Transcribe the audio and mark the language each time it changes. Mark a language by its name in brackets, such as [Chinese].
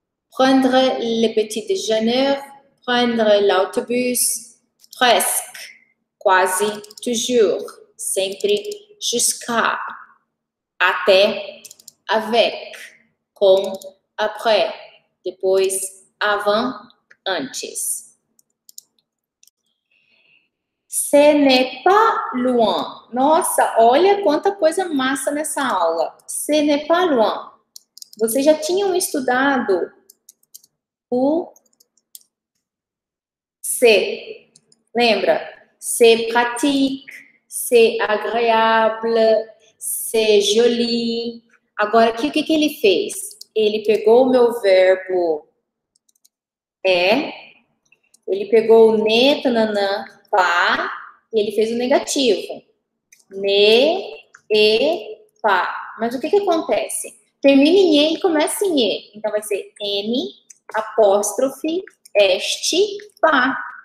[French] Prendre le petit déjeuner, prendre l'autobus, presque, quase, toujours, sempre, jusqu'à, até, avec, com, après, depois, avant, antes. Ce n'est pas loin. [Portuguese] Nossa, olha quanta coisa massa nessa aula. [French] Ce n'est pas loin. [Portuguese] Vocês já tinham estudado o c'est. Lembra? [French] C'est pratique, c'est agréable, c'est joli. [Portuguese] Agora, aqui, o que ele fez? Ele pegou o meu verbo ele pegou o ne, tananã, pá, e ele fez o negativo. Ne, e, pá. Mas o que acontece? Termina em e e começa em e. Então, vai ser n, apóstrofe, este, pá.